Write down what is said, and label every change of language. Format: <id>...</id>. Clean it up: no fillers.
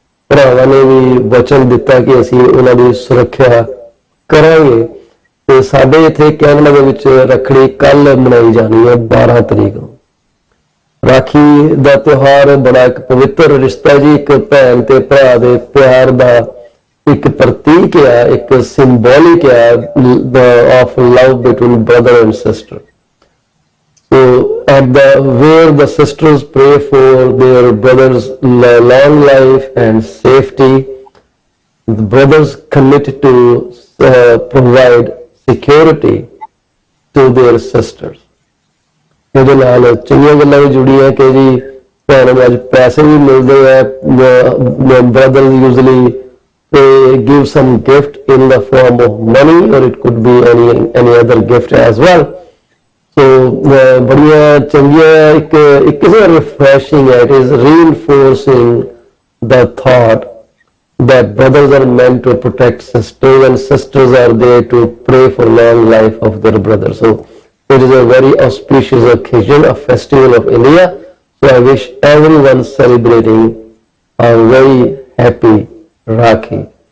<pa>ਭਰਾਵਾਂ ਨੇ ਵੀ ਵਚਨ ਦਿੱਤਾ ਕਿ ਅਸੀਂ ਉਹਨਾਂ ਦੀ ਸੁਰੱਖਿਆ ਕਰਾਂਗੇ। ਤੇ ਸਾਡੇ ਇੱਥੇ ਕੈਨੇਡਾ ਦੇ ਵਿੱਚ ਰੱਖੜੀ ਕੱਲ ਮਨਾਈ ਜਾਣੀ ਹੈ 12 ਤਰੀਕ ਨੂੰ। ਰਾਖੀ ਦਾ ਤਿਉਹਾਰ ਬੜਾ ਇੱਕ ਪਵਿੱਤਰ ਰਿਸ਼ਤਾ ਜੀ, ਇੱਕ ਭੈਣ ਤੇ ਭਰਾ ਦੇ ਪਿਆਰ ਦਾ</pa> <hi>एक प्रतीक है, एक</hi> <en>symbolic है of love between brother and sister. So at where the sisters pray for their brothers' long life and safety, the brothers commit to provide security to their sisters.</en> <pa>ਇਹਦੇ ਨਾਲ ਚੰਗੀਆਂ ਗੱਲਾਂ ਵੀ ਜੁੜੀਆਂ ਕਿ ਜੀ ਭੈਣਾਂ ਨੂੰ ਅੱਜ ਪੈਸੇ ਵੀ ਮਿਲਦੇ ਆ,</pa> <en>brothers usually they give some gift in the form of money, or it could be any other gift as well.</en> <pa>So ਬੜੀਆਂ ਚੰਗੀਆਂ ਇੱਕ ਕਿਸੇ refreshing ਹੈ.</pa> <en>It is reinforcing the thought that brothers are meant to protect sisters and sisters are there to pray for long life of their brothers. So it is a very auspicious occasion, a festival of India. So I wish everyone celebrating a very happy Rakhi.</en>